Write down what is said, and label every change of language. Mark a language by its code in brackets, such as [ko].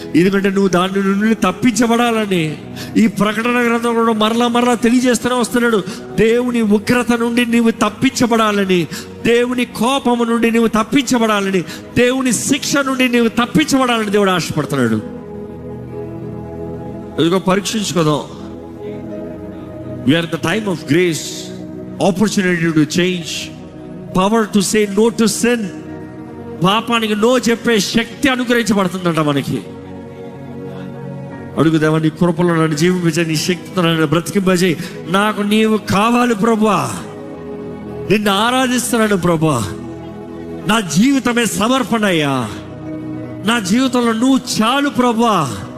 [te] ఎందుకంటే నువ్వు దాని నుండి తప్పించబడాలని ఈ ప్రకటన గ్రంథంలో మరలా తెలియజేస్తూనే వస్తున్నాడు. దేవుని ఉగ్రత నుండి నీవు తప్పించబడాలని, దేవుని కోపము నుండి నీవు తప్పించబడాలని, దేవుని శిక్ష నుండి నీవు తప్పించబడాలని దేవుడు ఆశపడుతున్నాడు. ఇదిగో పరీక్షించుకోదాం. [en] We are at the time of grace, opportunity to change, power to say no to sin. [te] పాపానికి నో చెప్పే శక్తి అనుగ్రహించబడుతుందంట మనకి. అడుగుదేవా, నీ కృపలో నన్ను జీవించే, నీ శక్తితో నన్ను బ్రతికింపజేయి. నాకు నీవు కావాలి ప్రభువా, నిన్ను ఆరాధిస్తున్నాను ప్రభువా. నా జీవితమే సమర్పణ అయ్యా. నా జీవితంలో నువ్వు చాలు ప్రభువా.